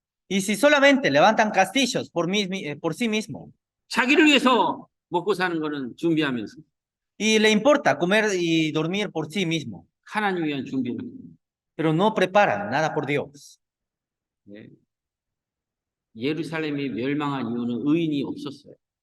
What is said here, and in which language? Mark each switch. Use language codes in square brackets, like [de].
[es] Y si solamente levantan castillos por sí mismo, [ko] 자기를 위해서 먹고 사는 거는 준비하면서 [es] y le importa comer y dormir por sí mismo, [ko] 하나님 위한 준비를 [es] pero no preparan nada por Dios. [ko] 예루살렘이 멸망한 이유는 의인이 없었어요.